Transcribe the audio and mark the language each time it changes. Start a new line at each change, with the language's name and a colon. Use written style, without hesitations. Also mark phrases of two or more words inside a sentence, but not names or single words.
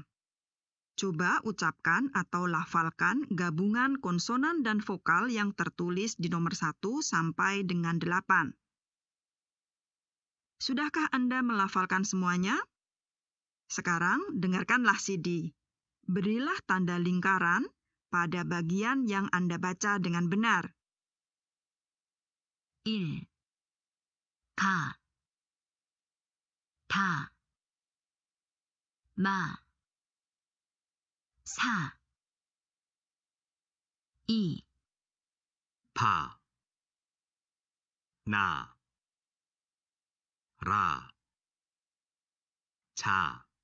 Indonesian: Coba ucapkan atau lafalkan gabungan konsonan dan vokal yang tertulis di nomor 1 sampai dengan 8. Sudahkah Anda melafalkan semuanya? Sekarang dengarkanlah CD. Berilah tanda lingkaran pada bagian yang Anda baca dengan benar. 1,
Korean: 가, 다, 마, 사, 2, 파, 나, 라, 자,